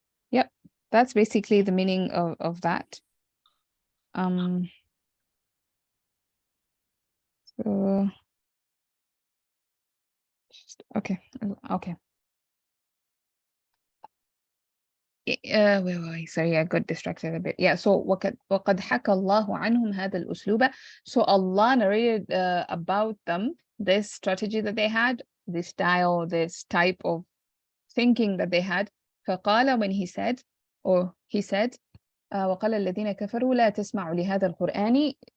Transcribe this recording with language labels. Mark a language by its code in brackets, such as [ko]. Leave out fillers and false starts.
[en] Yep, that's basically the meaning of that. So okay. Wait, sorry, I got distracted a bit. Yeah, so [ar] وقد حكى الله عنهم هذا الأسلوب. [en] So Allah narrated about them this strategy that they had, this style, this type of thinking that they had. [ar] فقال, [en] when he said, [ar] وقال الذين كفروا لا تسمعوا لهذا القرآن.